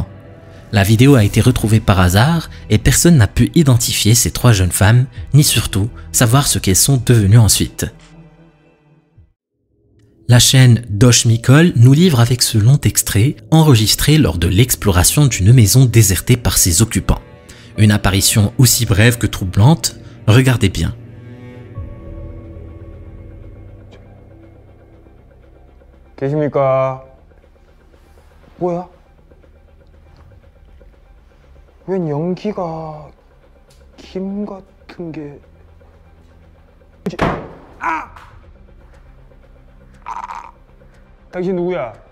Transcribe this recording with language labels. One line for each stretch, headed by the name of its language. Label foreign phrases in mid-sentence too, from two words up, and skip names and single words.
French: La vidéo a été retrouvée par hasard et personne n'a pu identifier ces trois jeunes femmes, ni surtout savoir ce qu'elles sont devenues ensuite. La chaîne Dosh Mikol nous livre avec ce long extrait enregistré lors de l'exploration d'une maison désertée par ses occupants. Une apparition aussi brève que troublante, regardez bien.
Korean: 계십니까? 뭐야? 웬 연기가 김 같은 게... 아! 당신 누구야?